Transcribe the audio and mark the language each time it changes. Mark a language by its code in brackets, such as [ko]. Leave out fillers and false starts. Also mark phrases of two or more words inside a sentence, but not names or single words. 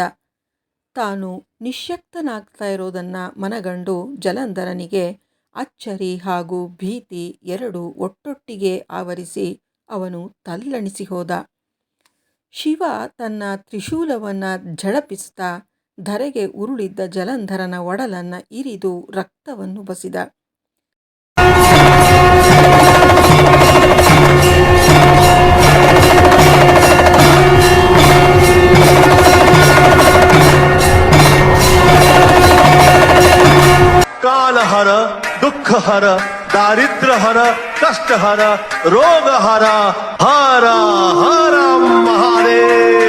[kn] ತಾನು ನಿಶ್ಯಕ್ತನಾಗ್ತಾ ಇರೋದನ್ನು ಮನಗಂಡು ಜಲಂಧರನಿಗೆ ಅಚ್ಚರಿ ಹಾಗೂ ಭೀತಿ ಎರಡೂ ಒಟ್ಟೊಟ್ಟಿಗೆ ಆವರಿಸಿ ಅವನು ತಲ್ಲಣಿಸಿ ಹೋದ. ಶಿವ ತನ್ನ ತ್ರಿಶೂಲವನ್ನು ಝಳಪಿಸ್ತಾ ಧರೆಗೆ ಉರುಳಿದ್ದ ಜಲಂಧರನ ಒಡಲನ್ನು ಇರಿದು ರಕ್ತವನ್ನು ಬಸಿದ. [sa] कालहर दुःखहर दारिद्र्यहर कष्टहर रोगहर हर हर महादेव।